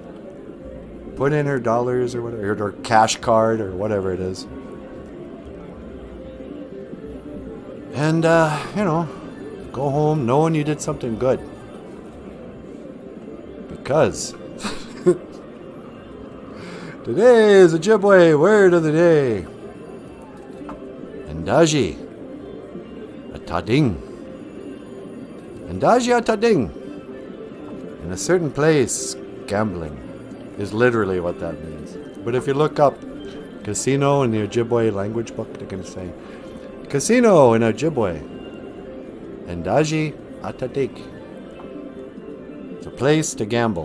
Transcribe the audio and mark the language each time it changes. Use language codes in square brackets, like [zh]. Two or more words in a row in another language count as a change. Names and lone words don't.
[en] Put in her dollars or whatever, or cash card or whatever it is. And go home knowing you did something good. Because today is a Ojibwe word of the day. [oj] Endaji atading. Endaji atading. [en] In a certain place, gambling is literally what that means. But if you look up casino in the Ojibwe language book, they're going to say casino in Ojibwe. [oj] Endaji atading. [en] It's a place to gamble.